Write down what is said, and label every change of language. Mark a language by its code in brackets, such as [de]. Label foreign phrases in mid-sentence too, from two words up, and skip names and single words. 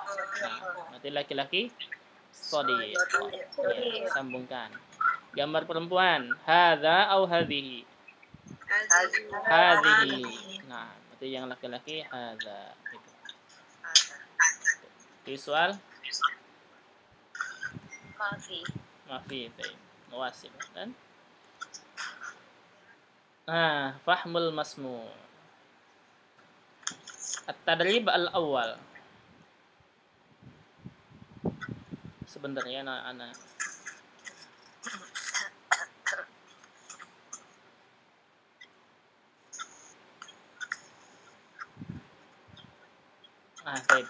[id] Nah, berarti laki-laki sadiqah. Ya, sambungkan. Gambar perempuan hadza atau hadhihi? Hadhihi. Nah, berarti yang laki-laki hadza gitu. Visual mafi baik. Muwasil kan? Nah, [ar] فهم المسموع. التدريب الأول. [id] Sebenarnya anak-anak baik.